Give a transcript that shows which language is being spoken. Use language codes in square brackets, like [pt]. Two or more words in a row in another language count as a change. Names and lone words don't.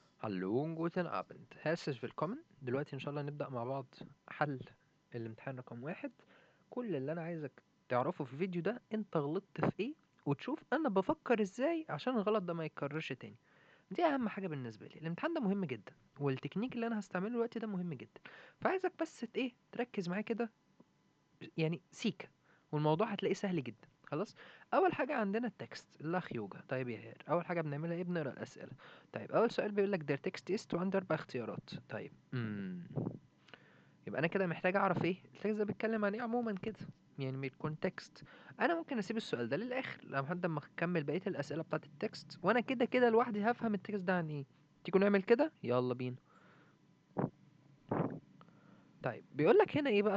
[de] Hallo, guten Abend. Herzlich willkommen. [ar] دلوقتي إن شاء الله نبدأ مع بعض حل الامتحان رقم واحد. كل اللي أنا عايزك تعرفه في الفيديو ده أنت غلطت في إيه، وتشوف أنا بفكر إزاي عشان الغلط ده ما يتكررش تاني. دي أهم حاجة بالنسبة لي. الامتحان ده مهم جدا، والتكنيك اللي أنا هستعمله دلوقتي ده مهم جدا. فعايزك بس تركز معايا كده، يعني سيكا، والموضوع هتلاقيه سهل جدا. خلاص. اول حاجه عندنا التكست الاخ يوجا. طيب يا هير، اول حاجه بنعملها ايه؟ بنقرا الاسئله. طيب اول سؤال بيقول لك [de] der text ist [ar] وعنده 4 اختيارات. طيب يبقى انا كده محتاج اعرف ايه التكست ده بيتكلم عن ايه عموما كده، يعني من الكونتكست. انا ممكن اسيب السؤال ده للاخر لحد ما اكمل بقيه الاسئله بتاعه التكست، وانا كده كده لوحدي هفهم التكست ده عن ايه. تيجوا نعمل كده، يلا بينا. طيب بيقول لك هنا ايه بقى؟